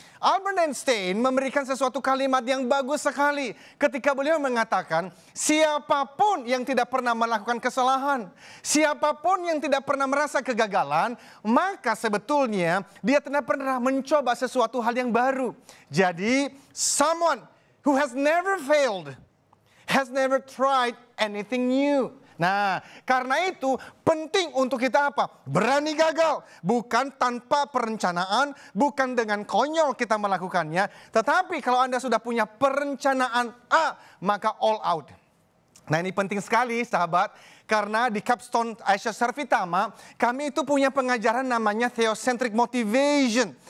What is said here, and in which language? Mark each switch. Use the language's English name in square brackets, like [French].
[Indonesian] Albert Einstein memberikan sesuatu kalimat yang bagus sekali ketika beliau mengatakan, siapapun yang tidak pernah melakukan kesalahan, siapapun yang tidak pernah merasa kegagalan, maka sebetulnya dia tidak pernah mencoba sesuatu hal yang baru. [English] Jadi, someone who has never failed has never tried anything new. [Indonesian] Nah, karena itu penting untuk kita apa? Berani gagal. Bukan tanpa perencanaan, bukan dengan konyol kita melakukannya. Tetapi kalau Anda sudah punya perencanaan A, maka all out. Nah, ini penting sekali sahabat. Karena di Capstone Aisyah Sarvitama, kami itu punya pengajaran namanya Theocentric Motivation.